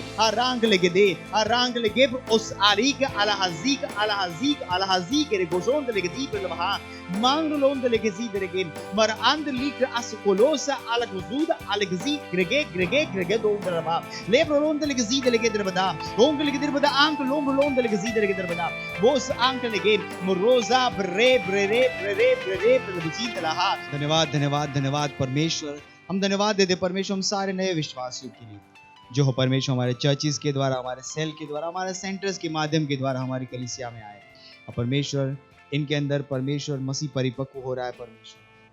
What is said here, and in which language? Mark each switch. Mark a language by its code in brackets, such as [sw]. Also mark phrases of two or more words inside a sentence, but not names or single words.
[hi] os ariga ala hazik re gozondele ge dibel baha manglondele ge zidere ge mar andlik as kolosa ala guzuda ala gezi grege do darba lebrolondele ge zidele ge darbada ongle ge darbada anglondele ge zidere ge darbada bos angle ge moroza bre धन्यवाद परमेश्वर। हम धन्यवाद देते परमेश्वर हम सारे नए विश्वासियों के लिए जो हो परमेश्वर हमारे चर्चिस के द्वारा हमारे सेल के द्वारा हमारे सेंटर्स के माध्यम के द्वारा हमारी कलीसिया में आए और परमेश्वर इनके अंदर परमेश्वर मसीह परिपक्व हो रहा है परमेश्वर।